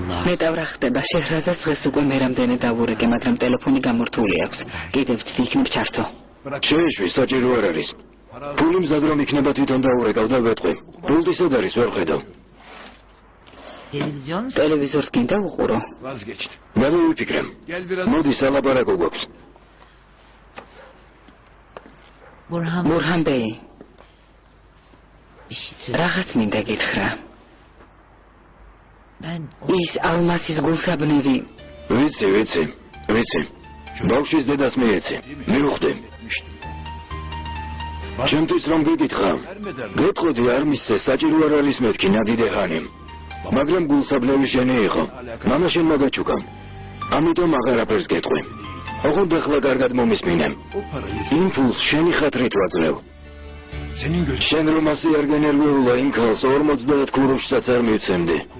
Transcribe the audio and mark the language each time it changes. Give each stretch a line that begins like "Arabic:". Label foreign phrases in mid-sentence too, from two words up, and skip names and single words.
Georgian: ნეტავ რა ხდება შეჰრაზას დღეს უკვე მე რამდენი დავურეკე მაგრამ ტელეფონი გამორთული აქვს კიდევ ვთქვი იქნებ ჩართო შეეშვი საჭირო არ არის ფული მზად რომ იქნება თვითონ დაურეკავ და ვეტყვი პულტი სად არის ვერ ხედავ
Turkish: Televizyonuz?
Georgian: ტელევიზორს გინდა უყურო გამოვიფიქრე მოდი სალაპარაკო გვაქვს
Turkish: Burhan Bey bir şey söyle.
Georgian: რაღაც მინდა გითხრა
Turkish: Ben
Georgian: ის ალმასის გულსაბნევი ვიცი ბავშვის დედას მიეცი მივხვდი ჩემთვის რომ გეკითხა გეტყოდი არ მისცე საჭირო არ არის მეთქი ნადიდე ჰანიმ მაგრამ გულსაბნევი შენი იყო მამა შენმა გაჩუქა ამიტომ აღარაფერს გეტყვი ოღონდ ახლა კარგად მომისმინე იმ ფულს შენი ხათრით ვაძლევ შენ რომ ასე არ გენერვიულა იმ ქალს 50 ქურუშსაც არ მივცემდი